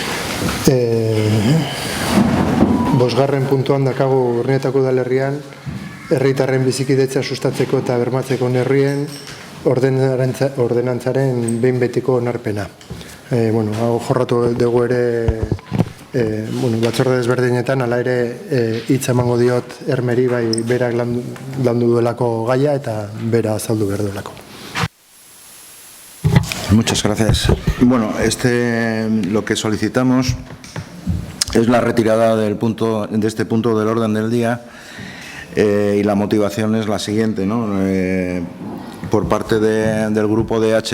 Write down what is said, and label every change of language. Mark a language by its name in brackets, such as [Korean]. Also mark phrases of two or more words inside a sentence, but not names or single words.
[Basque] Bosgarren puntuan dakagu Urnietako udalerrian herritarren bizikidetza sustatzeko eta bermatzeko neurrien ordenantzaren behin betiko onarpena. Hau jorratu dugu ere batzorde desberdinetan, hala ere hitz emango diot Ermeri bai berak landu duelako gaia eta bera azaldu behar duelako. [Spanish] Muchas gracias. Bueno, lo que solicitamos es la retirada de este punto del orden del día. Y la motivación es la siguiente, ¿no? Por parte del grupo de H.